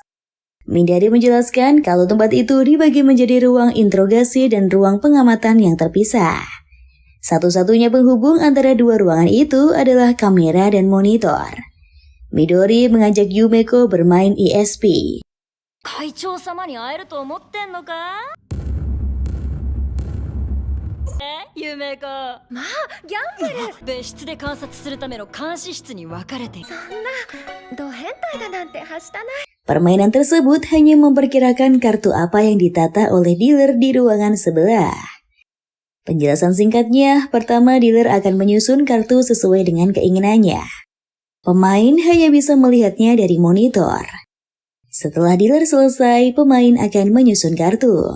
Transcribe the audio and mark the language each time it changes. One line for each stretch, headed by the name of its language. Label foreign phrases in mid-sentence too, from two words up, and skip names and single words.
Indonesian: Midori menjelaskan kalau tempat itu dibagi menjadi ruang interogasi dan ruang pengamatan yang terpisah. Satu-satunya penghubung antara dua ruangan itu adalah kamera dan monitor. Midori mengajak Yumeko bermain ESP.
Japanese: 会長様に会えると思ってんのか夢子まあギャンブル別室で観察するための監視室に分かれている。そんなド変態だなんてはしたない。
Indonesian: Permainan tersebut hanya memperkirakan kartu apa yang ditata oleh dealer di ruangan sebelah. Penjelasan singkatnya, pertama dealer akan menyusun kartu sesuai dengan keinginannya. Pemain hanya bisa melihatnya dari monitor. Setelah dealer selesai, pemain akan menyusun kartu.